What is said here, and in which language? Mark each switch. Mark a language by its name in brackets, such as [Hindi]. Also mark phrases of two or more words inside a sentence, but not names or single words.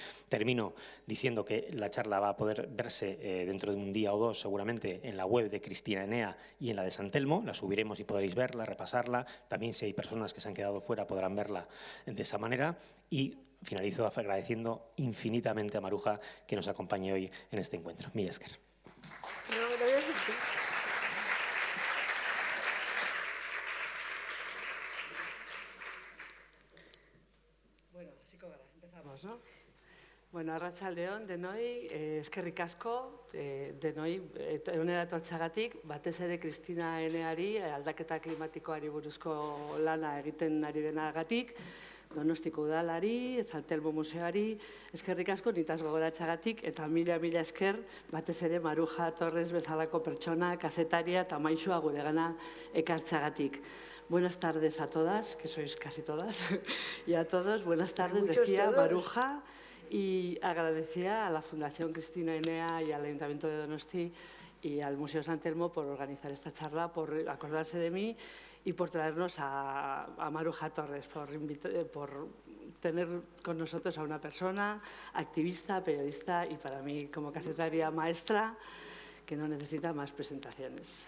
[Spanish] Termino diciendo que la charla va a poder verse dentro de un día o dos seguramente en la web de Cristina Enea y en la de San Telmo. La subiremos y podréis verla, repasarla. También si hay personas que se han quedado fuera podrán verla de esa manera. Y finalizo agradeciendo infinitamente a Maruja que nos acompañe hoy en este encuentro. [Basque] Mila esker. Bueno, hasiko gara, [Spanish] empezamos, ¿no? [Basque] Bueno, arratsaldeon denoi, eskerrik asko, denoi, honera etortzeagatik, batez ere Cristina Eneari, aldaketa klimatikoari buruzko lana egiten ari denagatik, Donostiko udalari, San Telmo museoari, eskerrik asko nitaz gogoratzeagatik, eta mila esker batez ere Maruja Torres bezalako pertsona, kazetaria eta maisua guregana ekartzeagatik. [Spanish] Buenas tardes a todas, que sois casi todas, y a todos, buenas tardes, decía Maruja, y agradecía a la Fundación Cristina Enea y al Ayuntamiento de Donosti y al Museo San Telmo por organizar esta charla, por acordarse de mí y por traernos a Maruja Torres, por tener con nosotros a una persona activista, periodista y para mí como casetaria maestra que no necesita más presentaciones.